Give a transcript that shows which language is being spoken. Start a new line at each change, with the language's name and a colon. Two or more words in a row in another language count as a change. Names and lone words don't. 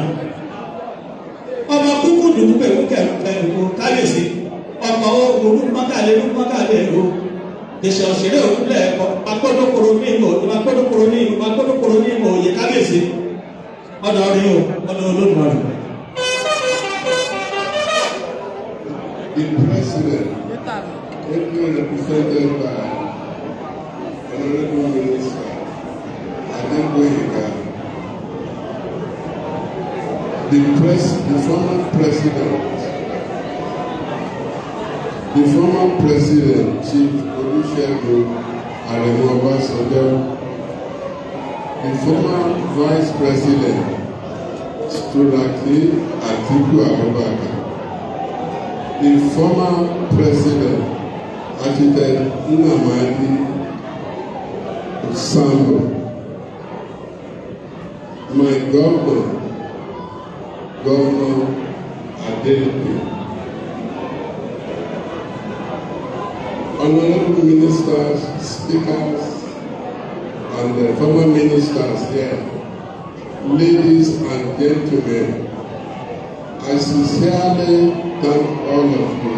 Yoruba: Ọba kúkú dùn pẹ̀lú kẹ̀kẹ́ kábíyèsí. Ọmọ orú mọ́kàlẹ́ ìlú. Ìṣẹ̀ òṣèré òkúlẹ̀ akọ́dọ́kọ̀rọ̀ ní ìmọ̀ òye kábíyèsí. Ọ̀dọ̀ orí o, ọ̀dọ̀ Olódùmarè.
English: The president, ably represented by Honorable Minister Adegboyega, the former president, Chief Olusegun Aremu Obasanjo, the former vice president, Turaki Atiku Abubakar, the former president, Architect Nnamdi Sambo, my Governor Adeleke, honorable ministers, speakers, and the former ministers here, ladies and gentlemen, I sincerely thank all of you.